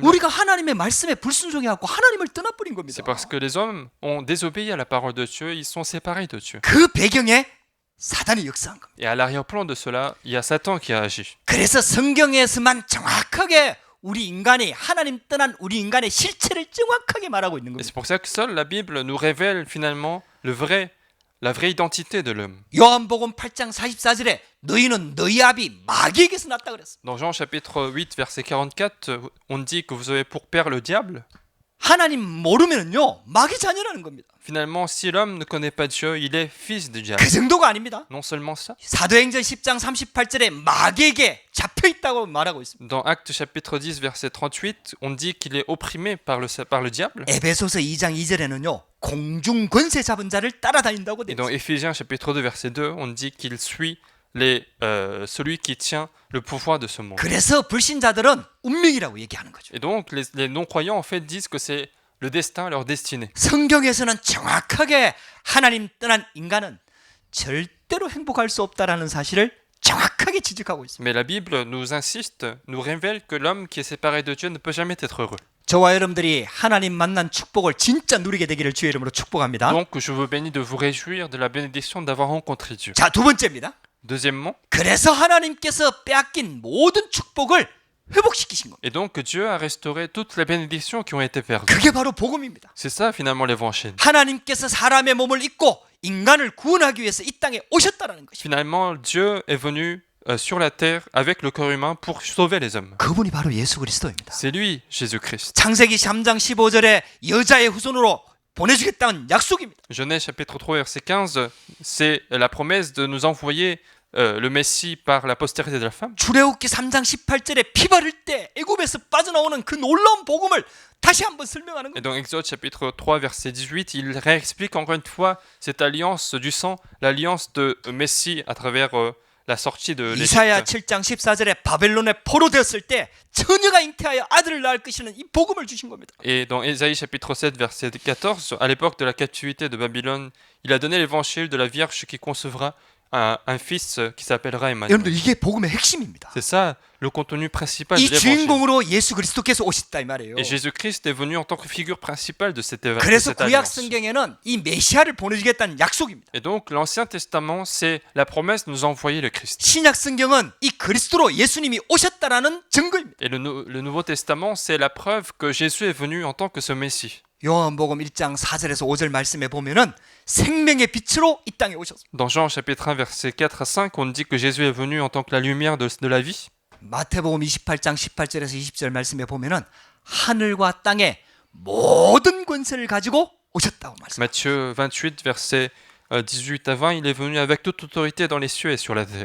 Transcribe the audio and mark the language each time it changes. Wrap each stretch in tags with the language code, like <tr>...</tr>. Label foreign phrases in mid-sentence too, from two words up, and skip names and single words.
<ko>우리가 하나님의 말씀에 불순종해갖고 하나님을 떠나버린 겁니다.</ko> <fr>C'est parce que les hommes ont désobéi à la parole de Dieu, ils sont séparés de Dieu.</fr> <ko>그 배경에 사단이 역사한 겁니다.</ko> <fr>Et à l'arrière-plan de cela, il y a Satan qui a agi.</fr> <ko>그래서 성경에서만 정확하게 우리 인간이 하나님 떠난 우리 인간의 실체를 정확하게 말하고 있는</ko> <fr>Et</fr> <ko>겁니다.</ko> <fr>c'est pour ça que seule la Bible nous révèle finalement la vraie identité de l'homme.</fr> <ko>요한복음 8장 44절에 너희는 너희 아비 마귀에게서 났다 그랬어.</ko> <fr>Dans Jean chapitre 8 verset 44, on dit que vous avez pour père le diable.</fr> <ko>하나님 모르면은요 마귀 자녀라는 겁니다.</ko> <fr>Finalement, si l'homme ne connaît pas Dieu, il est fils du diable.</fr> <ko>그 정도가 아닙니다.</ko> <fr>Non seulement ça.</fr> <ko>사도행전 10장 38절에 마귀에게 잡혀 있다고 말하고 있습니다.</ko> <fr>Dans Actes chapitre 10 verset 38, on dit qu'il est opprimé par le diable.</fr> <ko>에베소서 2장 2절에는요 공중 권세 잡은 자를 따라다닌다고</ko> <fr>Et</fr> <ko>되어</ko> <fr>dans</fr> <ko>있습니다.</ko> <fr>Éphésiens chapitre 2 verset 2, on dit qu'il suit celui qui tient le pouvoir de ce monde.</fr> <ko>그래서 불신자들은 운명이라고 얘기하는 거죠.</ko> <fr>Et donc les non-croyants en fait disent que c'est le destin, leur destinée.</fr> <ko>성경에서는 정확하게 하나님 떠난 인간은 절대로 행복할 수 없다라는 사실을 정확하게 지적하고 있습니다.</ko> <fr>Mais la Bible nous insiste, nous révèle que l'homme qui est séparé de Dieu ne peut jamais être heureux.</fr> <ko>저와 여러분들이 하나님 만난 축복을 진짜 누리게 되기를 주의 이름으로 축복합니다.</ko> <fr>Donc je vous bénis de vous réjouir de la bénédiction d'avoir rencontré Dieu.</fr> <ko>자, 두 번째입니다.</ko> <fr>Deuxièmement,</fr> <ko>그래서 하나님께서 빼앗긴 모든 축복을 회복시키신 겁니다.</ko> <fr>et donc Dieu a restauré toutes les bénédictions qui ont été perdues.</fr> <ko>그게 바로 복음입니다.</ko> <fr>C'est ça finalement l'évangile.</fr> <ko>하나님께서 사람의 몸을 입고 인간을 구원하기 위해서 이 땅에 오셨다는 것입니다.</ko> <fr>Finalement, Dieu est venu sur la terre avec le corps humain pour sauver les hommes.</fr> <ko>그분이 바로 예수 그리스도입니다.</ko> <fr>C'est lui, Jésus-Christ.</fr> <ko>창세기 3장 15절에 여자의 후손으로 보내주겠다는 약속입니다.</ko> <fr>Genèse chapitre 3 verset 15, c'est la promesse de nous envoyer le Messie par la postérité de la femme.</fr> <ko>출애굽기 3장 18절에 피 바를 때 애굽에서 빠져나오는 그 놀라운 복음을 다시 한번 설명하는</ko> <fr>Et</fr> <ko>겁니다.</ko> <fr>dans Exode chapitre 3 verset 18, il réexplique encore une fois cette alliance du sang, l'alliance de Messie à travers la sortie de</fr> <ko>이사야</ko> <fr>l'Égypte.</fr> <ko>7장 14절에 바벨론에 포로되었을 때 처녀가 잉태하여 아들을 낳을 것이라는 이 복음을 주신 겁니다.</ko> <fr>Et dans Ésaïe chapitre 7 verset 14, à l'époque de la captivité de Babylone, il a donné l'évangile de la Vierge qui concevra un fils qui s'appellera Emmanuel.</fr> <ko>여러분들 이게 복음의 핵심입니다.</ko> <fr>C'est ça le contenu principal de</fr> <ko>이</ko> <fr>l'évangile.</fr> <ko>주인공으로 예수 그리스도께서 오셨다 이 말이에요.</ko> <fr>Et Jésus-Christ est venu en tant que figure principale de cette</fr> <ko>그래서 구약</ko> <fr>alliance.</fr> <ko>성경에는 이 메시아를 보내주겠다는 약속입니다.</ko> <fr>Et donc l'Ancien Testament, c'est la promesse de nous envoyer le Christ.</fr> <ko>신약 성경은 이 그리스도로 예수님이 오셨다라는 증거입니다.</ko> <fr>Et le Nouveau Testament, c'est la preuve que Jésus est venu en tant que ce Messie.</fr> <ko>요한복음 1장 4절에서 5절 말씀에 보면은 생명의 빛으로 이 땅에 오셨습니다.</ko> <fr>Dans Jean chapitre 1 verset 4 à 5, on dit que Jésus est venu en tant que la lumière de la vie.</fr> <ko>마태복음 28장 18절에서 20절 말씀에 보면은 하늘과 땅의 모든 권세를 가지고 오셨다고 말씀합니다.</ko> <fr>Matthieu 28 verset 18 à 20, il est venu avec toute autorité dans les cieux et sur la terre.</fr>